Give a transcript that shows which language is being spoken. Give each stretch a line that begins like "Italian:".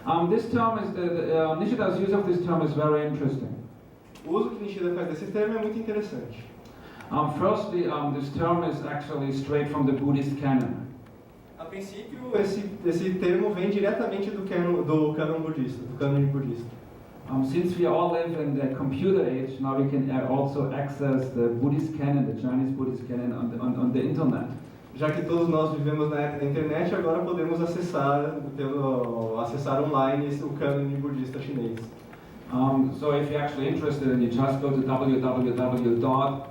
English: This term is Nishida's use of this term is very interesting.
Portuguese: O uso que Nishida faz desse termo é muito interessante.
English: Firstly, this term is actually straight from the Buddhist canon.
Portuguese: A princípio, esse termo vem diretamente do cânon budista, do cânone budista.
English: Since we all live in the computer age, now we can also access the Buddhist canon, the Chinese Buddhist canon, on the internet.
Portuguese: Já que todos nós vivemos na era da internet, agora podemos acessar online o cânone budista chinês.
English: So if you're actually interested, you just go to www.cbeta.org.